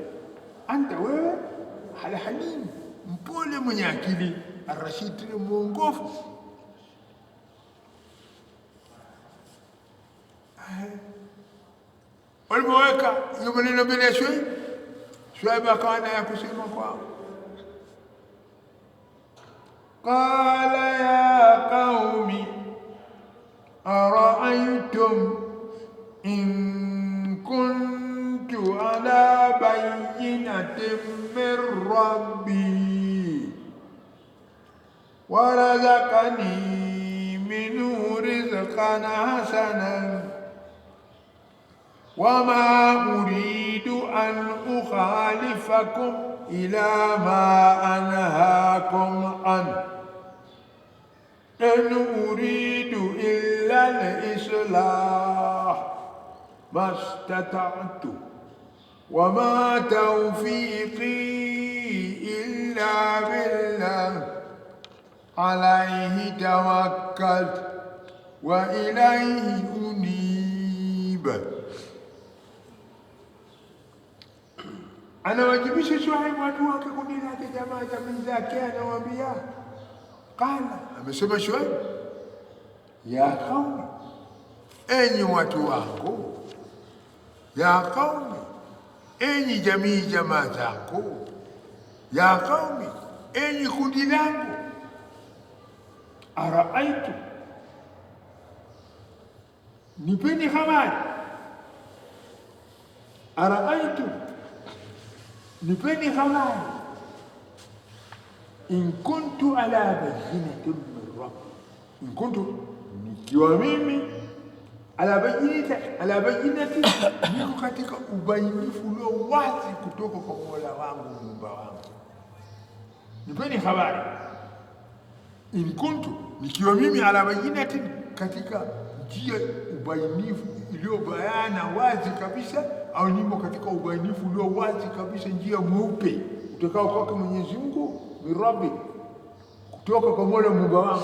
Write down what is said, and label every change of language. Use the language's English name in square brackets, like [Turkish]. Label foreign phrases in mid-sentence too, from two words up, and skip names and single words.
[Swahili] Anta, wewe alhalim, mpole mwenye akili, arashid, muongofu. Walipoweka hiyo maneno mbele ya Shuaib, Shuaib akawa na ya kusema kwao. [Arabic] قال يا قوم أرأيتم إن كنت على بينة من ربي ورزقني منه رزقا رزقا حسنا وما أريد أن أخالفكم إلى ما أنهاكم عنه إن أريد إلا الإصلاح ما استطعت وما توفيقي إلا بالله عليه توكلت وإليه أنيب. [Swahili] Anawajibisha Shuaib watu wake, kundi lake, jamaa jamii zake, anawaambia qala, amesema Shuaib, [Arabic] يا قوم, [Swahili] enyi watu wangu, [Arabic] يا قوم, [Swahili] enyi jamii jamaa zangu, [Arabic] يا قوم, [Swahili] enyi kundi langu, araaitu, nipeni habari, araaitu, nipeni habari, [Arabic] إن كنت على بينة من ربي إن كنت, [Swahili] nikiwa mimi [Arabic] على بينة, [Swahili] niko katika ubainifu ulio wazi kutoka kwa Mola wangu, Muumba wangu. Nipeni habari, [Arabic] إن كنت, [Swahili] nikiwa mimi [Arabic] على بينة, [Swahili] katika njia ubainifu iliyo bayana wazi kabisa, au nimo katika ubainifu ulio wazi kabisa, njia mweupe utakao kwake Mwenyezi Mungu, mirabi, kutoka kwa Mola Muumba wangu.